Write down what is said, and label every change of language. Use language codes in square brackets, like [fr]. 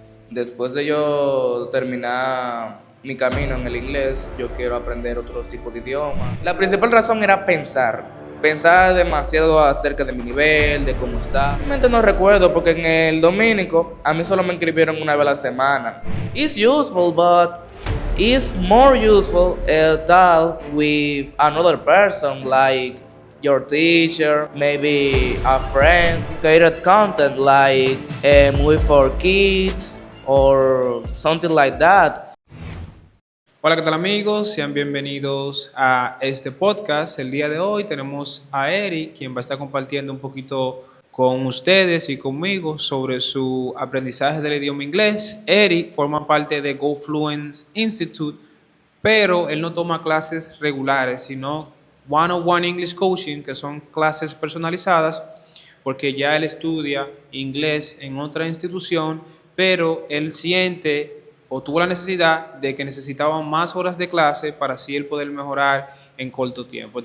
[es] Después de yo terminar mi camino en el inglés, yo quiero aprender otros tipos de idiomas. La principal razón era pensar demasiado acerca de mi nivel, de cómo está. Realmente no recuerdo porque en el dominico a mí solo me inscribieron una vez a la semana. [en] It's useful, but it's more useful talk with another person like your teacher, maybe a friend, created content like a movie for kids or something like that. [es] Hola, ¿qué tal amigos? Sean bienvenidos a este podcast. El día de hoy tenemos a Eric, quien va a estar compartiendo un poquito con ustedes y conmigo sobre su aprendizaje del idioma inglés. Eric forma parte de GoFluence Institute, pero él no toma clases regulares, sino [en] one-on-one English Coaching, [es] que son clases personalizadas, porque ya él estudia inglés en otra institución, pero él siente o tuvo la necesidad de que necesitaba más horas de clase para así él poder mejorar en corto tiempo.